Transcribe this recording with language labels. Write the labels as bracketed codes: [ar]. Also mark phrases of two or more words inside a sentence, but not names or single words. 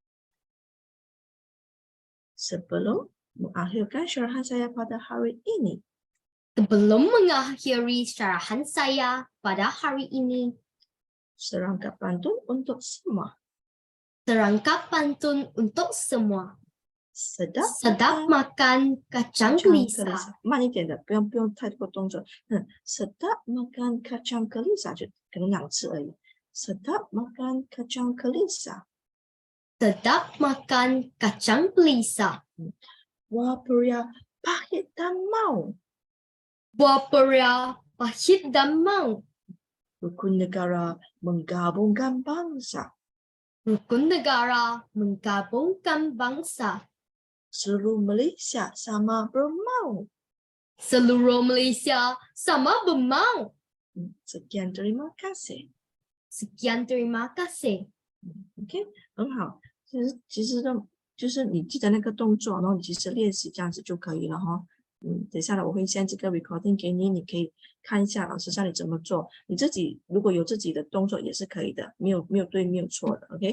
[ms] Sebelum mengakhiri syarahan saya pada hari ini, serangkap pantun untuk semua. Sedap makan kacang gelisah. [zh] 慢一点的，不用太多动作。 [ms] sedap makan kacang gelisah [zh] 就可能2次而已。 [ms] sedap makan kacang gelisah. Sedap makan kacang gelisah. Buah pria pahit dan mau. Rukun negara menggabungkan bangsa. Seluruh Malaysia sama bermau. Sekian terima kasih. [zh] OK， 很好。其实呢，就是你记得那个动作，然后你其实练习这样子就可以了哈。等一下呢，我会先这个 recording 给你，你可以看一下老师教你怎么做。你自己如果有自己的动作也是可以的，没有对没有错的 ，OK。